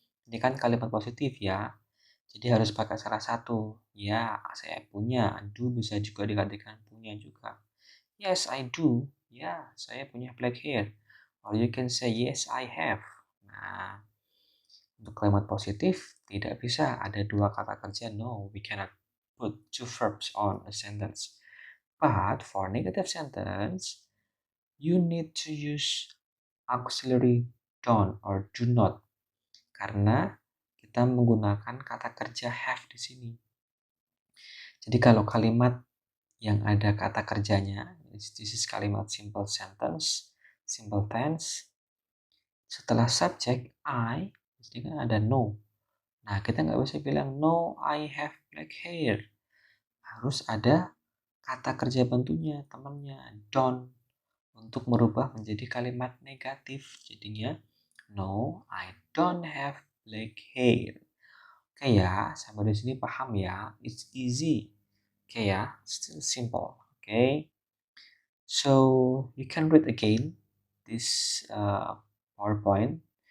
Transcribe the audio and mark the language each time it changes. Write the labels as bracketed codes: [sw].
[id] Ini kan kalimat positif ya. Jadi harus pakai salah satu. Ya, saya punya. Do bisa juga digantikan punya juga. [en] Yes, I do. [id] Ya, saya punya [en] black hair. Or you can say, yes, I have. [id] Nah, untuk kalimat positif, tidak bisa ada dua kata kerja. [en] No, we cannot put two verbs on a sentence. But for negative sentence, you need to use auxiliary don't or do not. [id] Karena kita menggunakan kata kerja have di sini. Jadi kalau kalimat yang ada kata kerjanya, this is kalimat [en] simple sentence, simple tense. [id] Setelah subject I, di sini kan ada no. Nah, kita nggak bisa bilang [en] no, I have black hair. [id] Harus ada kata kerja bantunya, temannya, don't, untuk merubah menjadi kalimat negatif. Jadinya, [en] no, I don't have black hair. [id] Oke ya, sampai di sini paham ya? [en] It's easy. [id] Oke ya, [en] still simple. [id] Oke. [en] So, you can read again this PowerPoint.